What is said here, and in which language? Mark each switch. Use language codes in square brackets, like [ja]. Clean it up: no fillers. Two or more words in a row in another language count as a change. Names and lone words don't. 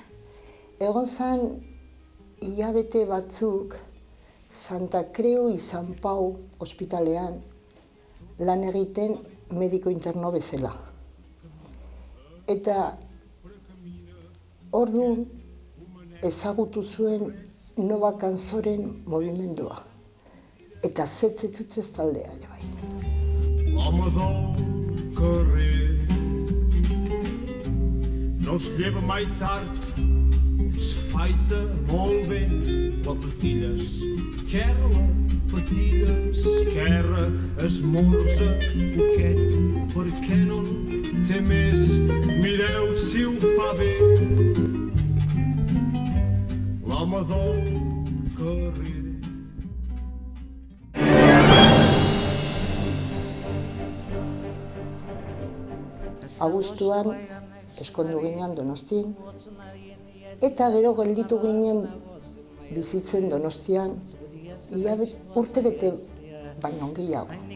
[eu] Egon zen hilabete batzuk Santa Creu y San Pau ospitalean lan egiten mediko interno bezala. Eta orduan ezagutu zuen Nova Canzoren mugimendua. eta zetzetutz taldea ere bai. [ca] L'home del carrer no es lleva mai tard, s'afaita molt bé, la patilla esquerra, patilla esquerra, esmorza poquet, perquè no en té més, mireu si ho fa bé. L'home del carrer. [eu] Abuztuan eskondu ginen Donostin, eta gero gelditu ginen bizitzen Donostian, urte bete baino gehiago.